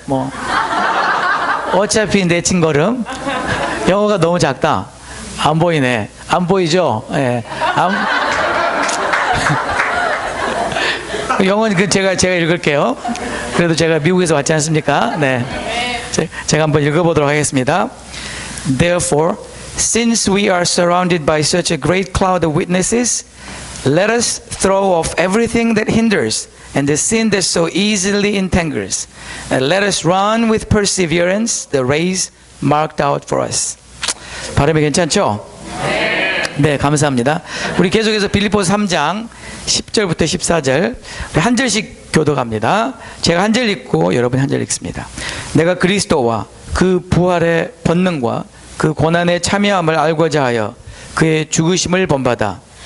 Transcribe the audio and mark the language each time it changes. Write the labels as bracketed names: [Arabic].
[Korean] 뭐 어차피 내친 걸음. 영어가 너무 작다. 안 보이네. 안 보이죠? 예. 영어는 제가 읽을게요. 그래도 제가 미국에서 왔지 않습니까? 네. 제가 한번 읽어보도록 하겠습니다. [English] Therefore, since we are surrounded by such a great cloud of witnesses, let us throw off everything that hinders and the sin that so easily entangles, and let us run with perseverance the race marked out for us. [Korean] 발음이 괜찮죠? 네, 감사합니다. 우리 계속해서 빌립보서 3장 10절부터 14절 우리 한 절씩 교독합니다. 제가 한 절 읽고 여러분이 한 절 읽습니다. 내가 그리스도와 그 부활의 권능과 그 고난에 참여함을 알고자 하여 그의 죽으심을 본받아